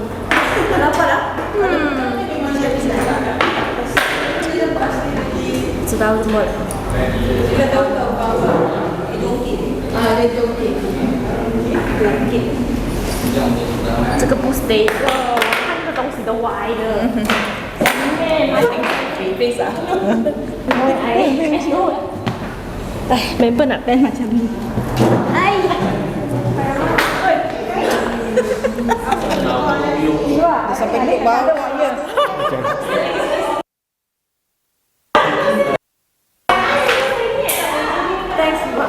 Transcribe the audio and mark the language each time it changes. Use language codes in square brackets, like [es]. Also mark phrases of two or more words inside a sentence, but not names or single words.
[ms] Kenapa dah? Sudah umur. Kita tahu apa-apa. Itu okey. Itu okey. Okey. [zh] 这个不 stable，我看这东西都歪的。下面买 [en] Face ah. [ms] member nak plan macam ni. Sampai duduk bawah dia. [en] Thanks, Mak.